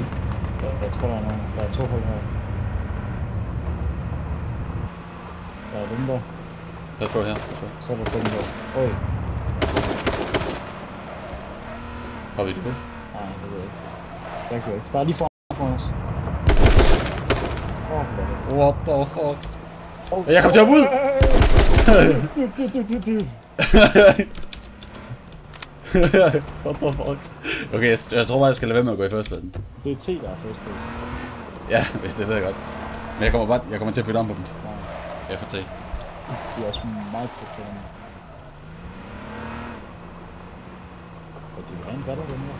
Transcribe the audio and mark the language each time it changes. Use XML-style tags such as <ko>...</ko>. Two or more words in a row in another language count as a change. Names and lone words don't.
<da>Jeg tror, der er nogen. Der er 2 hold her. Der er dem der. Pas på her. Så er der dem der. Øj. Har vi det? Nej, det ved jeg ikke. Jeg kan ikke. Der er lige foran os.</da> <en>What the fuck?</en> <da>Jeg kom til at ud!</da> <en>What the fuck?</en> <da>Okay, jeg tror bare, jeg skal lade være med at gå i førstepladsen. Det er T, der er førstepladsen. Ja, hvis det ved jeg godt. Men jeg kommer til at bytte om på dem. Jeg får T. De er også meget tæt på dem. Og de vil have en batter, den her.</da>